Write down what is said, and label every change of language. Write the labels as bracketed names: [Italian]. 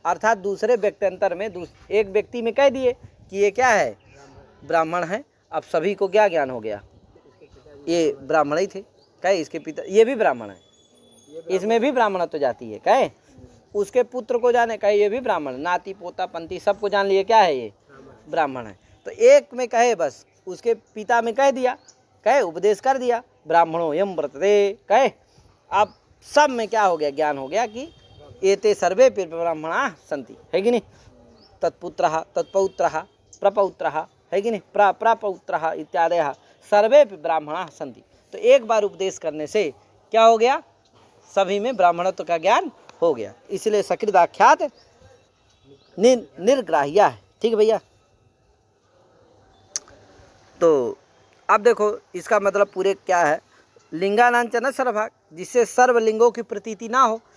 [Hindi] अर्थात दूसरे व्यक्त्यंतर में एक व्यक्ति में कह दिए कि ये क्या है, ब्राह्मण है, अब सभी को क्या ज्ञान हो गया, ये ब्राह्मण ही थे, कहे इसके पिता ये भी ब्राह्मण है, इसमें भी ब्राह्मणत्व जाती है, कहे उसके पुत्र को जाने, कहे ये भी ब्राह्मण, नाती पोता पंती सबको जान लिए क्या है, ये ब्राह्मण है। तो एक में कहे बस उसके पिता में कह दिया, कहे उपदेश कर दिया, ब्राह्मणों यम व्रतते, कहे अब सब में क्या हो गया, ज्ञान हो गया कि [Sanskrit] एते सर्वे ब्राह्मणा संति, [Hindi] है कि नहीं। [Sanskrit] तत्पुत्रः तत्पौत्रः प्रपौत्रः, [Hindi] है कि नहीं, [Sanskrit] प्रपौत्रः इत्यादयः सर्वे ब्राह्मणा संति। [Hindi] तो एक बार उपदेश करने से क्या हो गया, सभी में ब्राह्मणत्व का ज्ञान हो गया, इसलिए सकृत आख्यात निर्ग्राह्य है, ठीक है भैया। तो अब देखो इसका मतलब पूरे क्या है, लिंगानांचन सर्वभाग, जिससे सर्वलिंगों की प्रतीति ना हो।